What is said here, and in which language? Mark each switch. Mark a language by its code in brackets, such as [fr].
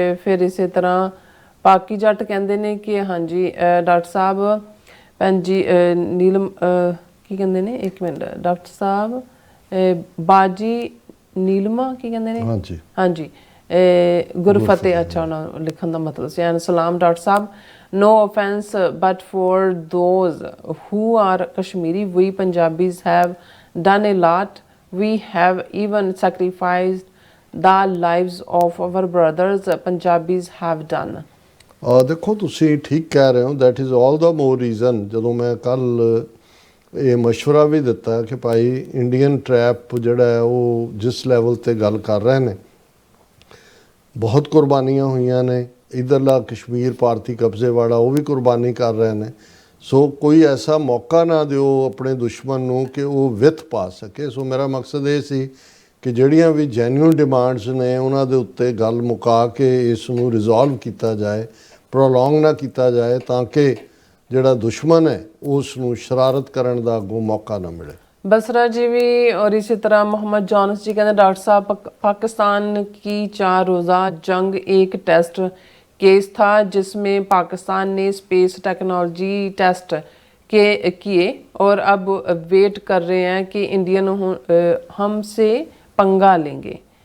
[pa] ਫਿਰ ਇਸੇ ਤਰ੍ਹਾਂ ਪਾਕੀ ਜੱਟ ਕਹਿੰਦੇ ਨੇ ਕਿ ਹਾਂਜੀ ਡਾਕਟਰ ਸਾਹਿਬ ਭੈਣ ਜੀ ਨੀਲਮ ਕੀ ਕਹਿੰਦੇ ਨੇ, ਇੱਕ ਮਿੰਟ ਡਾਕਟਰ ਸਾਹਿਬ ਬਾਜੀ ਨੀਲਮਾ ਕੀ ਕਹਿੰਦੇ ਨੇ? ਹਾਂਜੀ ਹਾਂਜੀ ਗੁਰਫਤਿਹ, ਅੱਛਾ ਉਹਨਾਂ ਲਿਖਣ ਦਾ ਮਤਲਬ ਸੀ। ਐਂਡ ਸਲਾਮ doctor Sahib, [en] no offense but for those who are Kashmiri, we Punjabis have done a lot. We have even sacrificed the lives of our brothers Punjabis have done. [pa] ਦੇਖੋ ਤੁਸੀਂ ਠੀਕ ਕਹਿ ਰਹੇ ਹੋ। [en] That is all the more reason. [pa] ਜਦੋਂ ਮੈਂ ਕੱਲ੍ਹ ਇਹ ਮਸ਼ਵਰਾ ਵੀ ਦਿੱਤਾ ਕਿ ਭਾਈ ਇੰਡੀਅਨ ਟਰੈਪ ਜਿਹੜਾ ਹੈ ਉਹ ਜਿਸ ਲੈਵਲ 'ਤੇ ਗੱਲ ਕਰ ਰਹੇ ਨੇ, ਬਹੁਤ ਕੁਰਬਾਨੀਆਂ ਹੋਈਆਂ ਨੇ। ਇੱਧਰਲਾ ਕਸ਼ਮੀਰ ਭਾਰਤੀ ਕਬਜ਼ੇ ਵਾਲਾ ਉਹ ਵੀ ਕੁਰਬਾਨੀ ਕਰ ਰਹੇ ਨੇ। ਸੋ ਕੋਈ ਐਸਾ ਮੌਕਾ ਨਾ ਦਿਓ ਆਪਣੇ ਦੁਸ਼ਮਣ ਨੂੰ ਕਿ ਉਹ ਵਿੱਥ ਪਾ ਸਕੇ। ਸੋ ਮੇਰਾ ਮਕਸਦ ਇਹ ਸੀ ਕਿ ਜਿਹੜੀਆਂ ਵੀ ਜੈਨੂਇਨ ਡਿਮਾਂਡਸ ਨੇ ਉਹਨਾਂ ਦੇ ਉੱਤੇ ਗੱਲ ਮੁਕਾ ਕੇ ਇਸ ਨੂੰ ਰਿਜ਼ੋਲਵ ਕੀਤਾ ਜਾਏ, ਪ੍ਰੋਲੋਂਗ ਨਾ ਕੀਤਾ ਜਾਏ, ਤਾਂ ਕਿ ਜਿਹੜਾ ਦੁਸ਼ਮਣ ਹੈ ਉਸ ਨੂੰ ਸ਼ਰਾਰਤ ਕਰਨ ਦਾ ਅੱਗੋਂ ਮੌਕਾ ਨਾ ਮਿਲੇ। [hi] बसरा जी भी और इसी तरह मोहम्मद जॉनस जी कहते डॉक्टर साहब पाकिस्तान की 4 रोज़ा जंग एक टेस्ट केस था जिसमें पाकिस्तान ने स्पेस टेक्नोलॉजी टेस्ट किए और अब वेट कर रहे हैं कि इंडियन हमसे पंगा लेंगे।